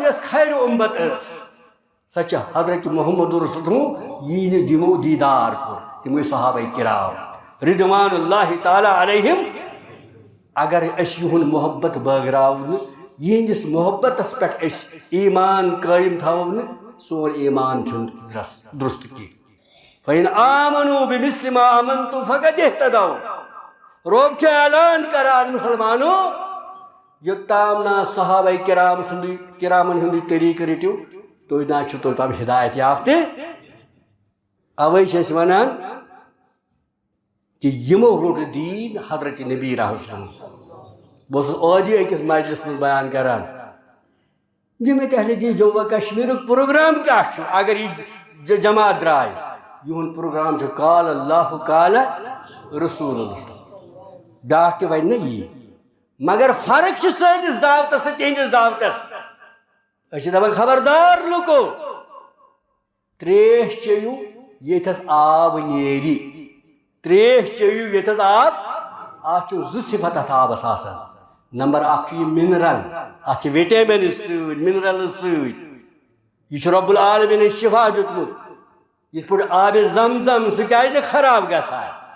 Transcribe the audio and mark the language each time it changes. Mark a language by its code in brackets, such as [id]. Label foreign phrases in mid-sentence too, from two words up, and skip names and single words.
[ks] یۄس خیرِ اُمت ٲس سۄ چھِ حضرت محمد رسول یی نہٕ دِمو دیٖدار کوٚر تِم گٔے صحابہ کرام [ar] رضوان اللہ تعالیٰ علیہم [ks] اگر أسۍ یِہُنٛد محبت بٲگراو نہٕ یِہنٛدِس محبتس پٮ۪ٹھ أسۍ ایٖمان قٲیِم تھاوو نہٕ سون ایٖمان چھُنہٕ درست کینٛہہ [ar] فَإِنْ آمَنُوا بِمِثْلِ مَا آمَنْتُمْ فَقَدِ اهْتَدَوْا [ks] رۄب چھُ اعلان کران مُسلمانو یوٚتام نا صحابہ کرامن ہُنٛدُے طریٖقہٕ رٔٹِو تُہۍ نا چھُو توٚتام ہدایت یافتہٕ اوے چھِ أسۍ ونان کہ یِمو روٚٹ دیٖن حضرت نبی رحمۃ بہٕ اوسُس عٲدی أکِس مجلس منٛز بیان کران جمعیت اہل حدیث جموں و کشمیرُک پروگرام کیٛاہ چھُ اگر یہِ جماعت درٛاے یِہُنٛد پروگرام چھُ [ar] قال اللہ قال رسول اللہ [ks] بیٛاکھ تہِ وَنہِ نا یی مگر فرق چھِ سٲنِس دعوتس تہٕ تِہنٛدِس دعوتس أسۍ چھِ دپان خبردار لُکو تریش چیٚیِو ییٚتھس آب نیرِ تریش چیٚیِو ییٚتھس آب اتھ چھُ زٕ صفت اتھ آبس آسان نمبر اکھ چھُ یہِ مِنرل اتھ چھِ وِٹیمنز سۭتۍ مِنرلز سۭتۍ یہِ چھُ رۄب العالمیٖنن شفا دیُتمُت یِتھ پٲٹھۍ آبِ زم زم سُہ کیازِ نہٕ خراب گژھان